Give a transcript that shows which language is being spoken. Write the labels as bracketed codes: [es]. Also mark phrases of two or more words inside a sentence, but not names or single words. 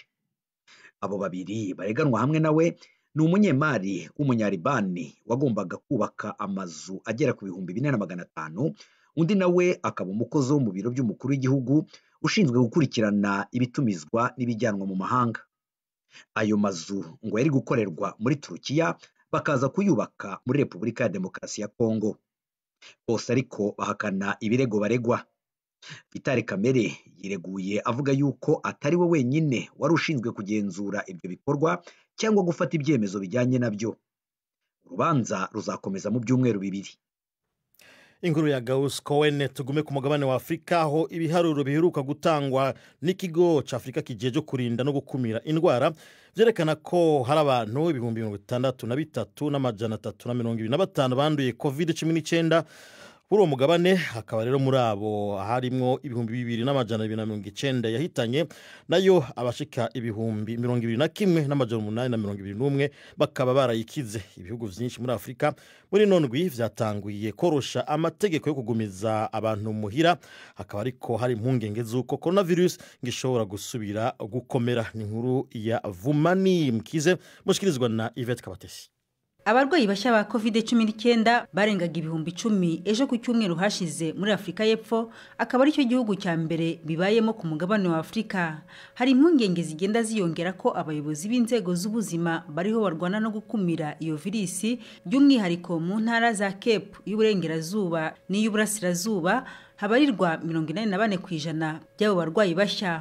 [rw] Abo babiri bareganwa hamwe nawe ni umunyemari w'umunyaribani wagombaga kubaka amazu agera ku 4500, undi nawe akaba umukozi wo mu biro by'umukuru w'igihugu ushinzwe gukurikirana ibitumizwa n'ibijyanwa mu mahanga. Ayo mazu ngo yari gukorerwa muri Turukiya bakaza kuyubaka muri Republika ya Demokarasi ya Kongo. Bose ariko bahakana ibirego baregwa. Vital Kamerhe yireguye avuga yuko atari we wenyine wari ushinzwe kugenzura ibyo bikorwa cyangwa gufata ibyemezo bijyanye nabyo. Urubanza ruzakomeza mu byumweru 2. Inkuru ya Gauss Cohen. Tugume ku mugabane wa Afrika, aho ibiharuro biheruka gutangwa n'ikigo cy'Afrika kijeje kurinda no gukumira indwara byerekana ko hari abantu 63,325 banduye COVID-19 kuri uwo mugabane. [rn] Hakaba rero muri abo harimo 2,290 yahitanye, nayo abashika 21,821 bakaba barayikize. Ibihugu byinshi muri Afrika muri nondwi vyatanguye korosha amategeko yo kugumiza abantu muhira. Hakaba ariko hari impungenge z'uko coronavirus ngishobora gusubira gukomera. Ni inkuru ya Vumani Mkize mushikirizwa na Yvette Kabatesi. [rw] Abarwayi bashya ba COVID-19 barengaga 10,000 ejo ku cyumweru hashize muri Afrika y'Epfo, akaba ari cyo gihugu cya mbere bibayemo ku mugabane wa Afrika. Hari impungenge zigenda ziyongera ko abayobozi b'inzego z'ubuzima bariho barwana no gukumira iyo virisi, by'umwihariko mu ntara za Cape y'uburengerazuba n'iy'uburasirazuba habarirwa 84% by'abo barwayi bashya.